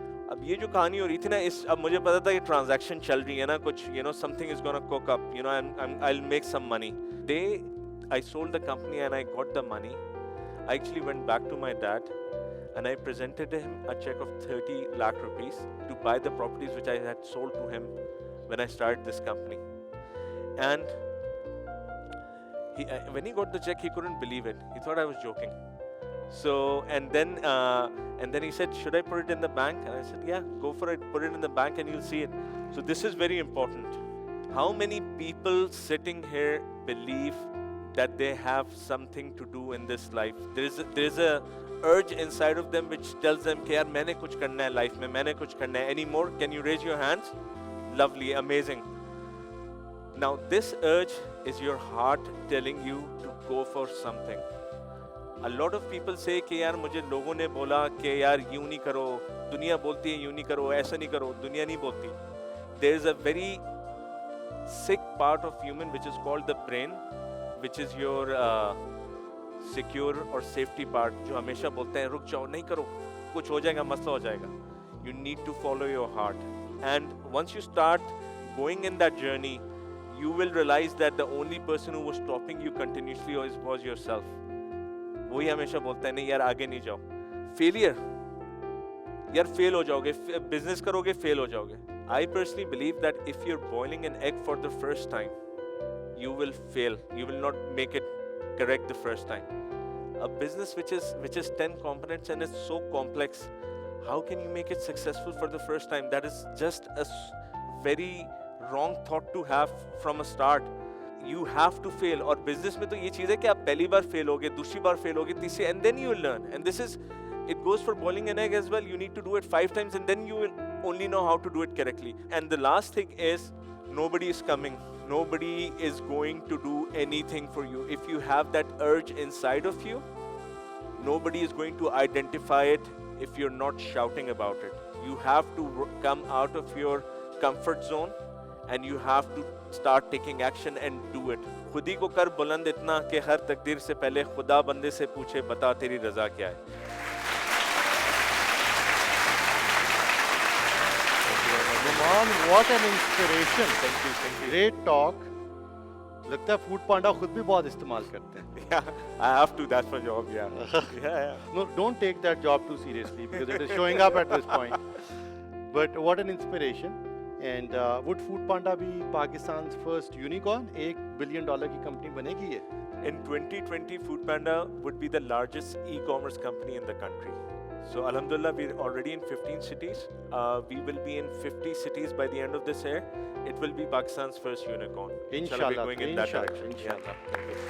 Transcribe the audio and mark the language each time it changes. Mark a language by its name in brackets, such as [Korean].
[Urdu] اب یہ جو کہانی ہو رہی تھی نا, اب مجھے پتا تھا کہ ٹرانزیکشن چل رہی ہے نا کچھ, [English] something is gonna cook up, I'll make some money. I sold the company and I got the money. I actually went back to my dad and I presented him a check of 30 lakh rupees to buy the properties which I had sold to him when I started this company. And when he got the check, he couldn't believe it. He thought I was joking. So, and then he said, should I put it in the bank? And I said, yeah, go for it. Put it in the bank and you'll see it. So this is very important. How many people sitting here believe that they have something to do in this life? There is a urge inside of them which tells them [Urdu] کہ یار میں نے کچھ کرنا ہے [English] Life میں, میں نے کچھ کرنا ہے. Any more? Can you raise your hands? Lovely, amazing. Now this urge is your heart telling you to go for something. A lot of people say [Urdu] کہ یار مجھے لوگوں نے بولا کہ یار یوں نہیں کرو, دنیا بولتی ہے یوں نہیں کرو, ایسا نہیں کرو. دنیا نہیں بولتی. [English] There is a very sick part of human which is called the brain, which is your secure اور safety part, [Urdu] جو ہمیشہ بولتے ہیں رک جاؤ, نہیں کرو, کچھ ہو جائے گا, [English] مسئلہ ہو جائے گا. You need to follow your heart. And once you start going in that journey, you will realize that the only person who was stopping you continuously was yourself. [Urdu] وہی ہمیشہ بولتا ہے نہیں یار آگے نہیں جاؤ. فیلئر, یار فیل ہو جاؤ گے, بزنس کرو گے فیل ہو جاؤ گے. [English] I personally believe that if you're boiling an egg for the first time, you will fail. You will not make it correct the first time. A business which is 10 components and is so complex, how can you make it successful for the first time? That is just a very wrong thought to have from a start. You have to fail. [Urdu] اور business میں تو یہ چیز ہے کہ آپ پہلی بار فیل ہوگے, دوسری بار فیل ہوگے, تیسری, [English] and then you will learn. And this is, it goes for boiling an egg as well. You need to do it 5 times and then you will only know how to do it correctly. And the last thing is nobody is coming. Nobody is going to do anything for you. If you have that urge inside of you, nobody is going to identify it if you're not shouting about it. You have to come out of your comfort zone and you have to start taking action and do it. [Urdu] خود ہی کو کر بلند اتنا کہ ہر تقدیر سے پہلے خدا بندے سے پوچھے بتا تیری رضا کیا ہے. [English] Numan, what an inspiration. Thank you. Great talk. [Urdu] لگتا ہے فوڈ پانڈا خود بھی بہت استعمال کرتے ہیں. [English] Yeah, I have to. That's my job. Yeah. No, don't take that job too seriously because it is showing up at this point. But what an inspiration. And would Food Panda be Pakistan's first unicorn? [Urdu] $1 billion کی company بنے گی یہ. [English] In 2020, Food Panda would be the largest e-commerce company in the country. So Alhamdulillah, we're already in 15 cities. We will be in 50 cities by the end of this year. It will be Pakistan's first unicorn. Inshallah, we're going in that direction. inshallah. Yeah.